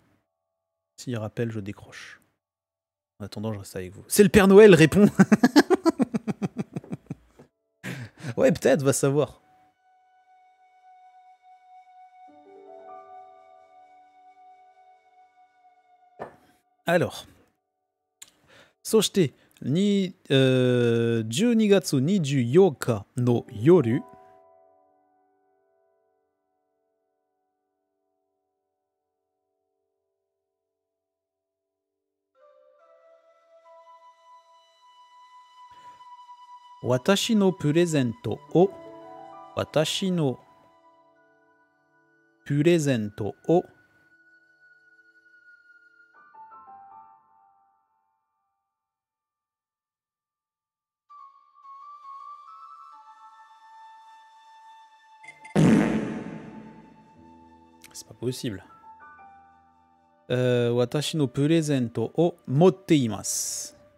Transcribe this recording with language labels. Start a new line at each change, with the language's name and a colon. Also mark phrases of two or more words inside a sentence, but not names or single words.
French: S'il rappelle, je décroche. En attendant, je reste avec vous. C'est le Père Noël, répond. Ouais, peut-être, va savoir. Alors.
Japanese: Soshite, 12月24日の夜、私のプレゼントを、私のプレゼントを、
French: c'est pas possible.
Japanese: 私のプレゼントを持っています。